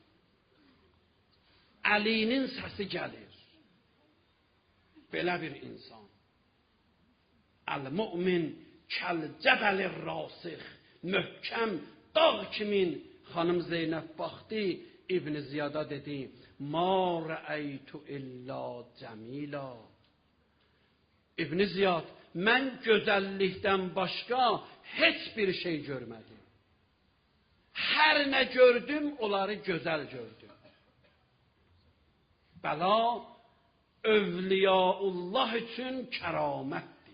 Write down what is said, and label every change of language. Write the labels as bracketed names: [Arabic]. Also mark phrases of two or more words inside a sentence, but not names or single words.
[Azerbaijani] Əlinin səsi gəlir. Belə bir insan. [Arabic] المؤمن كالجبل الراسخ. [Azerbaijani] Möhkəm dağ kimin. Xanım Zeynəb baxdı, İbn Ziyada dedi, [Arabic] ما رأيت إلا جميلا. [Azerbaijani] İbn Ziyad, mən gözəllikdən başqa heç bir şey görmədim. Hər nə gördüm, onları gözəl gördüm. Bəla, övliyaullah üçün kəramətdir.